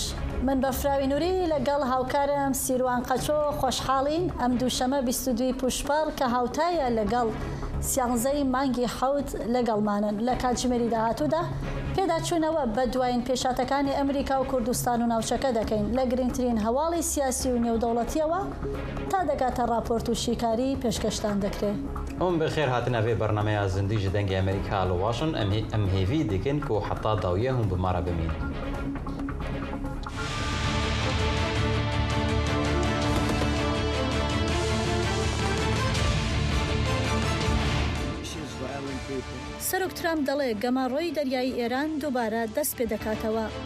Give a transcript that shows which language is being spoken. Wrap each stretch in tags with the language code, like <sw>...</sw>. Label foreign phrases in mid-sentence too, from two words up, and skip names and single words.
<ckb>من بەفراوی نووری لەگەڵ هاوکارم سیروان قەچۆ خۆشحاڵین ئەم دووشەمە 22 پوشپەڕ کە هاوتایە لەگەڵ سیانزەی مانگی حەوت لەگەڵمانن لە کاتژمێری داهاتوودا پێداچوونەوە بە دوایین پێشاتەکانی ئەمریکا و کوردستان و ناوچەکە دەکەین لە گرنگترین هەواڵی سیاسی و نێودەوڵەتیەوە تا دەگاتە راپۆرت و شیکاری پێشکەشتان دەکرێت. ئەم بەخێر هاتنە بێ بەرنمەیە زندی</ckb> <ku>ji dengê Amerîka li Washington em hêvî dikin ku heta dawiye hûn bi mara bimîn.</ku> <ckb>سەرۆک ترامپ دەڵێ گەماڕۆی دەریایی ئێران دووبارە دەست پێ دەکاتەوە.</ckb>